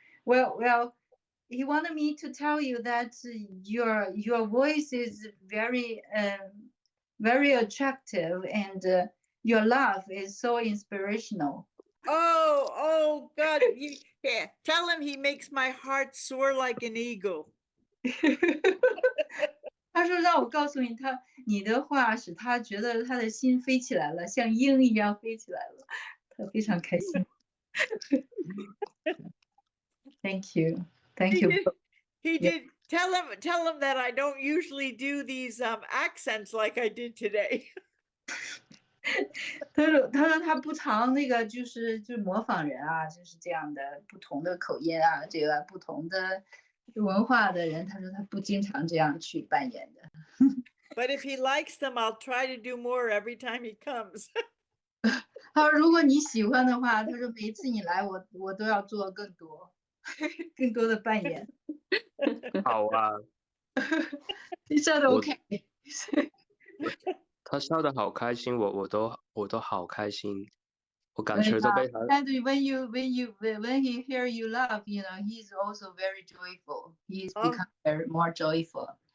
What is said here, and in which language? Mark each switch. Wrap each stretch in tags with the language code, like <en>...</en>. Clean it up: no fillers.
<en>Well, he wanted me to tell you that your voice is very very attractive and your laugh is so inspirational. Oh God! Yeah, tell him he makes my heart soar like an eagle.</en> <zh>他说让我告诉你的话使他觉得他的心飞起来了，像鹰一样飞起来了，他非常开心。</zh> <en>Thank you. He You. did. He Yeah. did. Tell him that I don't usually do these accents like I did today.</en> <zh>他说他不常那个就是模仿人啊，就是这样的不同的口音啊，这个不同的文化的人，他说他不经常这样去扮演的。</zh> <en>But if he likes them, I'll try to do more every time he comes.</en> <zh>他说如果你喜欢的话，他说每一次你来我都要做更多更多的扮演。好啊，</zh> <en>He said okay.</en> <zh>他笑得好开心，我都好开心，我感觉都被他。</zh> <en>And when he hear you laugh, he's also very joyful. He's become very more joyful.</en>